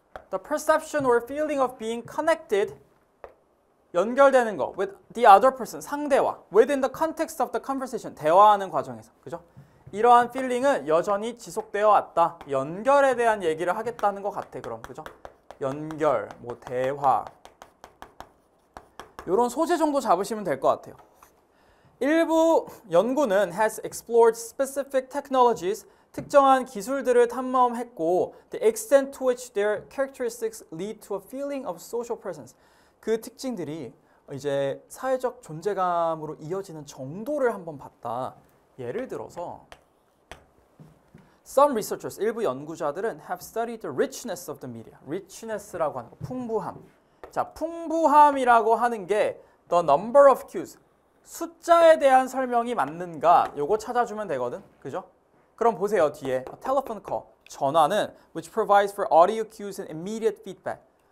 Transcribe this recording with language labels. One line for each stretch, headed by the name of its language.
English: The perception or feeling of being connected,
Korean: 연결되는 거,
English: with the other person,
Korean: 상대와,
English: within the context of the conversation,
Korean: 대화하는 과정에서, 그죠? 이러한 feeling은 여전히 지속되어 왔다. 연결에 대한 얘기를 하겠다는 것 같아, 그럼, 그죠? 연결, 뭐 대화, 이런 소재 정도 잡으시면 될 것 같아요. 일부 연구는
English: has explored specific technologies,
Korean: 특정한 기술들을 탐험했고
English: the extent to which their characteristics lead to a feeling of social presence.
Korean: 그 특징들이 이제 사회적 존재감으로 이어지는 정도를 한번 봤다. 예를 들어서
English: Some researchers,
Korean: 일부 연구자들은
English: have studied the richness of the media.
Korean: richness라고 하는 거, 풍부함. 자, 풍부함이라고 하는 게
English: the number of cues,
Korean: 숫자에 대한 설명이 맞는가 요거 찾아주면 되거든. 그죠? 그럼 보세요. 뒤에
English: telephone call,
Korean: 전화는
English: which provides for audio cues and immediate feedback.